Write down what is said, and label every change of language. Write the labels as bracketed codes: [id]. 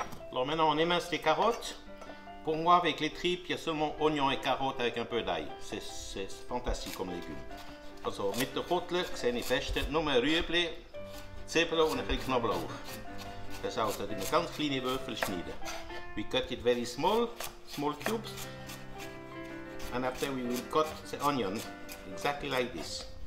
[fr] Alors maintenant, on émince les carottes. Pour moi, avec les tripes, il y a seulement oignons et carottes avec un peu d'ail. C'est fantastique comme légumes. [de] Also mit der Kotelett sehe ich fest, nur Rüebli, Zwiebeln und ein bisschen Knoblauch. Das heißt, in ganz kleine Würfel schneiden. [en] We cut it very small cubes, and after we will cut the onion exactly like this.